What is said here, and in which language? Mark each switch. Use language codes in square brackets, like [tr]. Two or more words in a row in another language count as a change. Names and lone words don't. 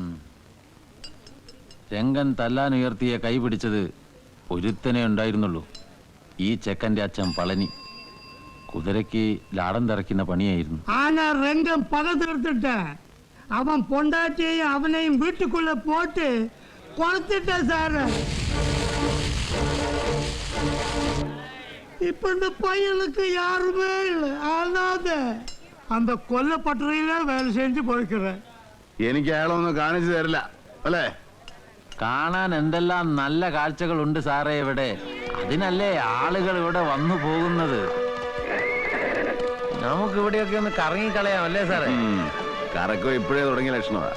[ml] രംഗൻ തല്ലാൻ ഉയർത്തിയ കൈ പിടിച്ചത് ഒരുത്തനെ ഉണ്ടായിരുന്നുള്ളൂ. ഈ ചെക്കന്റെ അച്ഛൻ പളനി. കുതിരയ്ക്ക് ലാടം തിറക്കുന്ന പണിയായിരുന്നു. [ta] ஆனா ரங்கம் பக தீர்த்திட்டு அவன் பொண்டாட்டியையும் அவனையும் வீட்டுக்குள்ள போட்டு கொளுத்திட்ட சாரு. இப்ப இந்த பையனுக்கு யாருமே இல்லை, அனாத. அந்த கொல்லப்பட்டறையில வேலை செஞ்சு போய்க்கிறேன். [ml] എനിക്ക് അയാളൊന്നും കാണിച്ചു തരില്ല അല്ലേ? കാണാൻ എന്തെല്ലാം നല്ല കാഴ്ചകളുണ്ട് സാറേ ഇവിടെ. അതിനല്ലേ ആളുകൾ ഇവിടെ വന്നു പോകുന്നത്. നമുക്ക് ഇവിടെയൊക്കെ ഒന്ന് കറങ്ങിക്കളയാം അല്ലേ സാറേ? കറക്കം ഇപ്പോഴേ തുടങ്ങിയ ലക്ഷണമാ.